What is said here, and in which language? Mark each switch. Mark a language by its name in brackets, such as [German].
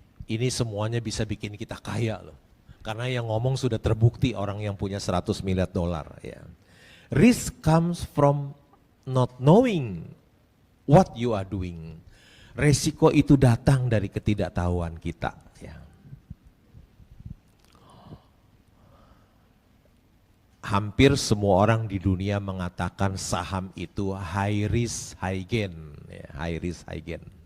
[Indonesian] Ini semuanya bisa bikin kita kaya loh. Karena yang ngomong sudah terbukti orang yang punya 100 miliar dolar. Ya. [English] Risk comes from not knowing what you are doing. [Indonesian] Resiko itu datang dari ketidaktahuan kita. Ya. Hampir semua orang di dunia mengatakan saham itu [English] high risk, high gain. [Indonesian] Ya, [English] high risk, high gain.